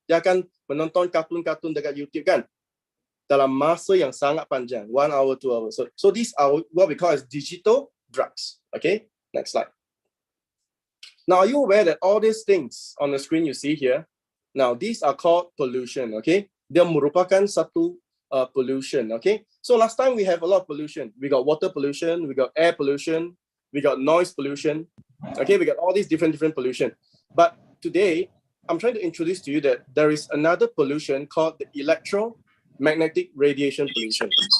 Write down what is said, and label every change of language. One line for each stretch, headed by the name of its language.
Malay: Dia akan menonton kartun-kartun dekat YouTube kan? Dalam masa yang sangat panjang,
English: 1 hour, 2 hours. So these are what we call as digital drugs. Okay, next slide. Now, are you aware that all these things on the screen you see here, now these are called pollution, okay?
Malay: Dia merupakan satu pollution, okay?
English: So last time we have a lot of pollution. We got water pollution, we got air pollution, we got noise pollution, okay? We got all these different pollution. But today, I'm trying to introduce to you that there is another pollution called the electromagnetic radiation pollution.